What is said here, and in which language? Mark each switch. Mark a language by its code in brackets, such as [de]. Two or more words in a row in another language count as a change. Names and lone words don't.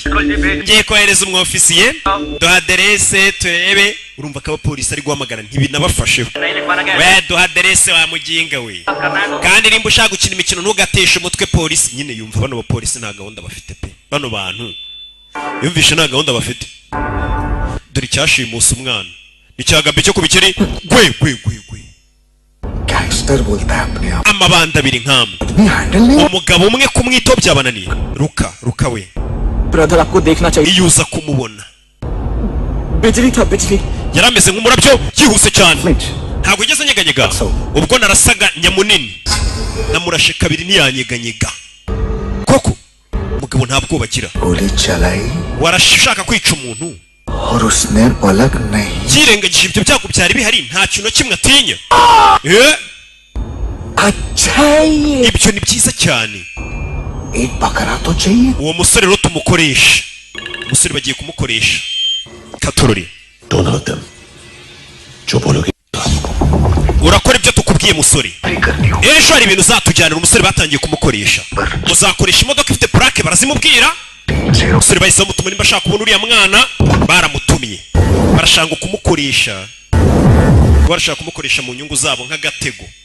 [rw] Ngiye kohereza umwofisiye duha adresse turebe urumva ko abapolisi ari guhamagara ntibinabafasheho. We duha adresse wa muginga we. Kandi nimba ushaka gukina imikino ntugateshe umutwe polisi nyine yumva bano bapolisi nta gahunda bafite pe. Bano bantu yumvishe nta gahunda bafite. Dore cyashimusa umwana. Icyagabye cyo kubikiri gwe. [hi] गैंगस्टर बोलता है अपने आप. [rw] Amabanda abiri nk'amwe. [hi] हैंडल नहीं. [rw] Umugabo umwe kumwito byabananiye. Ruka we. [hi] ब्रदर आपको देखना चाहिए. [rw] Iyuza kumubona. [hi] बिजली था बिजली. [rw] Yarameze nk'umurabyo yihuse cyane. Ntabwo igeze nyeganyega. Ubwo narasaga nyamunini. Namurashe kabiri ntiyanyeganyega. Koko umugabo ntabwo bagira. [hi] गोली चलाई [rw] Warashaka kwica umuntu. [hi] और उसने पलक नहीं. [rw] Yirengagije ibyo byago byari bihari nta kintu kimwe atinya. [hi] अच्छा ये [rw] Ibyo ni byiza cyane. [hi] एक बकरा तो चाहिए. [rw] Uwo musore rero tumukoresha. Umusore bagiye kumukoresha. Katorori. [hi] दोनों तुम जो बोलोगे. [rw] Urakora ibyo tukubwiye musore. Ejo hari ibintu uzatujyanira umusore batangiye kumukoresha. Uzakoresha imodoka ifite plaque barazimubwira. Umusore bahise bamutuma nimba ashaka kubona uriya mwana baramutumye. Barashaka kumukoresha. Barashaka kumukoresha mu nyungu zabo nk'agatego.